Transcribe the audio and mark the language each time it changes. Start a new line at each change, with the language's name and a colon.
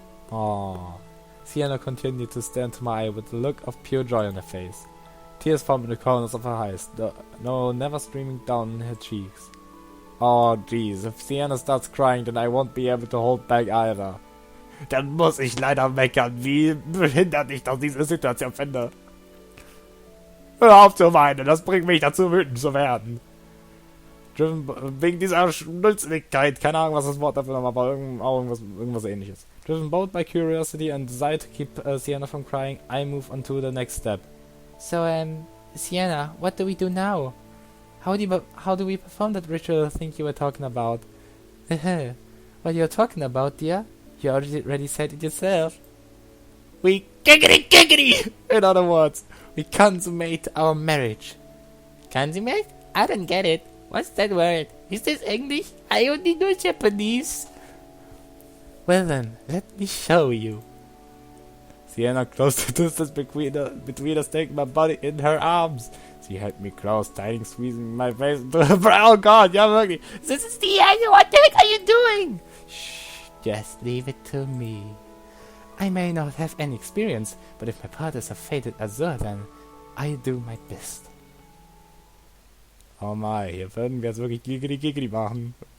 English: Oh. Sienna continued to stare into my eye with a look of pure joy on her face. Tears formed in the corners of her eyes, no, never streaming down her cheeks. Oh jeez, if Sienna starts crying, then I won't be able to hold back either.
German: Dann muss ich leider meckern, wie behindert ich doch diese Situation finde. Hör auf zu weinen, das bringt mich dazu, wütend zu werden. Driven, wegen dieser Schnulzigkeit, keine Ahnung, was das Wort dafür nochmal war, irgendwas ähnliches.
English: Driven both by curiosity and desire to keep Sienna from crying, I move on to the next step. So, Sienna, what do we do now? How do we perform that ritual thing you were talking about? What you're talking about, dear? You already said it yourself. We Giggidy Giggidy! In other words, we consummate our marriage. Consummate? I don't get it. What's that word? Is this English? I only know Japanese. Well then, let me show you. Sienna closed the distance between us, taking my body in her arms. She held me close, tightly squeezing my face into her brow. Oh god, yeah, wirklich. This is the end. What the heck are you doing? Shh, just leave it to me. I may not have any experience, but if my partners are fated Azure, then I do my best.
German: Oh my, hier würden wir jetzt wirklich Giggidy Giggidy machen.